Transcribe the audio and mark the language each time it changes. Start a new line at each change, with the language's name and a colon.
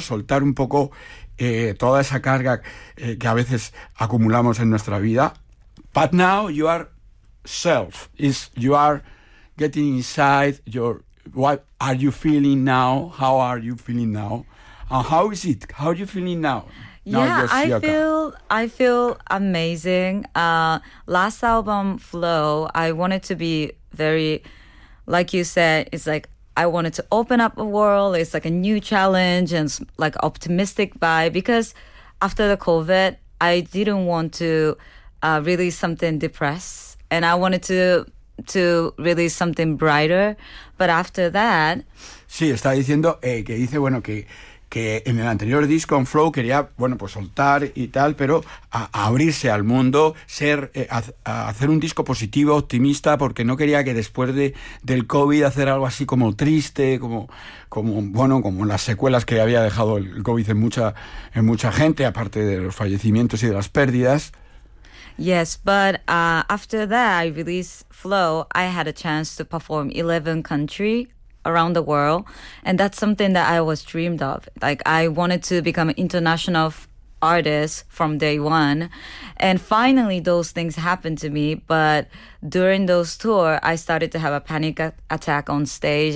Spanish: Soltar un poco toda esa carga que a veces acumulamos en nuestra vida.
English: But now you are self. Is you are getting inside your. What are you feeling now? How are you feeling now? How is it? How are you feeling now? Yeah, I feel amazing. Last album, Flow, I wanted to be very, like you said, it's like I wanted to open up a world. It's like a new challenge and like optimistic vibe, because after the COVID, I didn't want to release something depressed, and I wanted to release something brighter, but after that.
Spanish: Sí, está diciendo que dice, bueno, que en el anterior disco, en Flow, quería, bueno, pues soltar y tal, pero abrirse al mundo, ser hacer un disco positivo, optimista, porque no quería que después del COVID hacer algo así como triste, como las secuelas que había dejado el COVID en mucha gente, aparte de los fallecimientos y de las pérdidas.
English: Yes, but after that, I released Flow. I had a chance to perform 11 countries around the world. And that's something that I was dreamed of. Like, I wanted to become an international artist from day one. And finally, those things happened to me. But during those tours, I started to have a panic attack on stage.